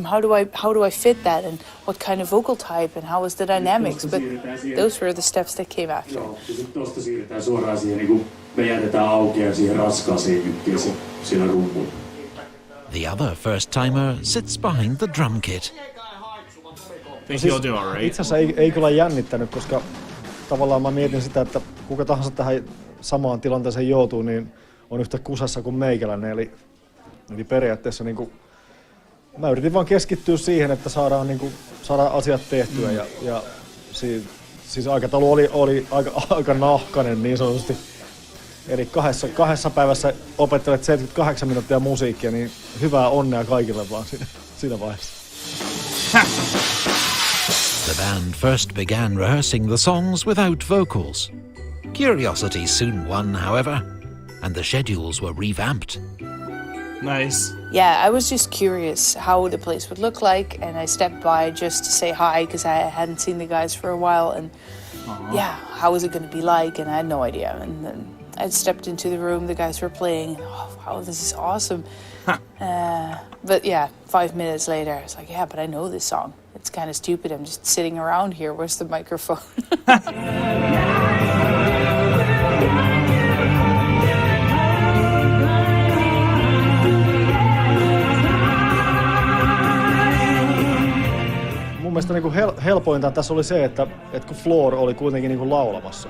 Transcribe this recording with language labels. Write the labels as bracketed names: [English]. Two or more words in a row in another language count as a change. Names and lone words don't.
[English] How do I fit that, and what kind of vocal type, and how is the dynamics? But those were the steps that came after. The other first-timer sits behind the drum kit. Think he'll do all right. [Finnish] Itse asiassa ei kyllä jännittänyt, koska tavallaan mä mietin sitä, että kuka tahansa tähän samaan tilanteeseen joutuu, niin on yhtä kusassa kuin meikäläinen, eli periaatteessa mä yritin vaan keskittyä siihen, että saadaan asiat tehtyä ja siis aikataulu oli aika nahkainen niin sanotusti. Eli kahdessa päivässä opettelet 78 minuuttia musiikkia, niin hyvää onnea kaikille vaan siinä vaiheessa. [English] The band first began rehearsing the songs without vocals. Curiosity soon won, however, and the schedules were revamped. Nice. Yeah, I was just curious how the place would look like, and I stepped by just to say hi because I hadn't seen the guys for a while, and yeah, how was it going to be like? And I had no idea. And then I stepped into the room, the guys were playing, and wow, this is awesome. But yeah, 5 minutes later, I was like, yeah, but I know this song. It's kind of stupid. I'm just sitting around here. Where's the microphone? [Finnish] Mun mielestä helpointa tässä oli se, että kun Flor oli kuitenkin laulamassa.